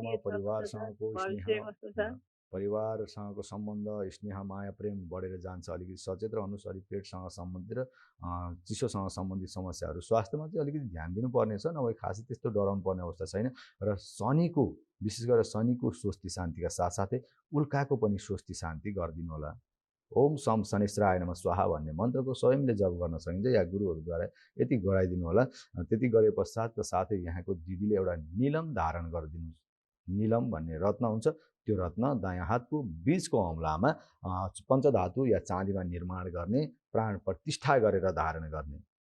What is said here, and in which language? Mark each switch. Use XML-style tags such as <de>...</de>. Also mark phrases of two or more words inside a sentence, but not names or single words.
<ne>परिवारसँगको सम्बन्ध, स्नेह, माया, प्रेम बढेर जान्छ। अलिकति सचेत रहनुहोस्। अलिक पेटसँग सम्बन्धित र चिसोसँग सम्बन्धित समस्याहरू, स्वास्थ्यमा चाहिँ अलिकति ध्यान दिनुपर्ने छ, नभए खासै त्यस्तो डराउनु पर्ने अवस्था छैन। र शनिको, विशेष गरेर शनिको स्वस्ति शान्तिका साथसाथै उल्काको पनि स्वस्ति शान्ति गरिदिनु होला।</ne> <sa>ओम सम शनिश्चराय नमः स्वाहा</sa> <ne>भन्ने मन्त्रको स्वयंले जप गर्न सकिन्छ, या गुरुहरूद्वारा यति गराइदिनु होला। त्यति गरे पश्चात साथै यहाँको दिदीले एउटा नीलम धारण गरिदिनुहोस्। नीलम भन्ने रत्न हुन्छ, त्यो रत्न दायाँ हातको बीचको औँलामा पञ्चधातु या चाँदीमा निर्माण गर्ने, प्राण प्रतिष्ठा गरेर धारण गर्ने।</ne>